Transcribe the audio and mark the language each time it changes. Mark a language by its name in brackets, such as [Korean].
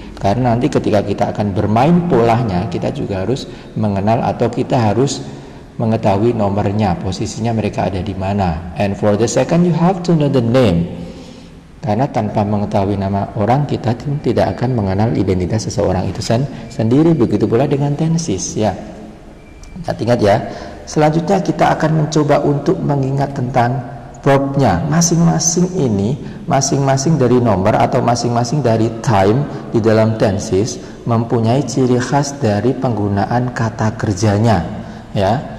[Indonesian] Karena nanti ketika kita akan bermain polanya, kita juga harus mengenal atau kita harus mengetahui nomornya, posisinya mereka ada di mana. [English] And for the second, you have to know the name. [Indonesian] Karena tanpa mengetahui nama orang, kita tidak akan mengenal identitas seseorang itu sendiri. Begitu pula dengan tenses ya. Ingat ya. Selanjutnya kita akan mencoba untuk mengingat tentang verbnya. Masing-masing ini, masing-masing dari nomor atau masing-masing dari time di dalam tenses mempunyai ciri khas dari penggunaan kata kerjanya ya.